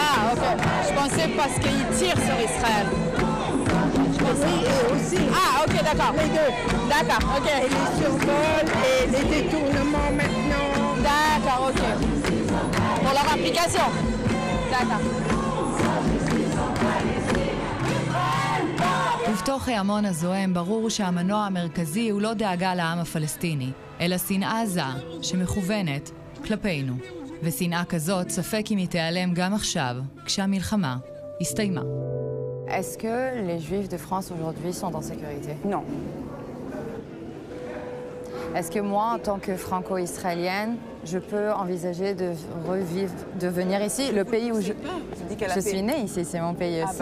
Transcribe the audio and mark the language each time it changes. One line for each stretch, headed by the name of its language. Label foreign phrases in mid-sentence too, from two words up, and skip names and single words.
French: Ah, ok. Je pensais parce qu'ils tirent sur Israël. Oui, et aussi. Ah, ok, d'accord. Les deux. D'accord, ok. Et les survols et les détournements maintenant. D'accord, ok. Pour leur application.
Hebrew: ובתוך ההמון הזוהם ברור שהמנוע המרכזי הוא לא דאגה לעם הפלסטיני, אלא שנאה עזה שמכוונת כלפינו. ושנאה כזאת ספק אם היא תיעלם גם עכשיו, כשהמלחמה הסתיימה.
French: Est-ce que les Juifs de France aujourd'hui sont en sécurité? Non. Est-ce que moi, en tant que franco-israélienne, je peux envisager de venir ici, le pays où je suis née ici, c'est mon pays aussi.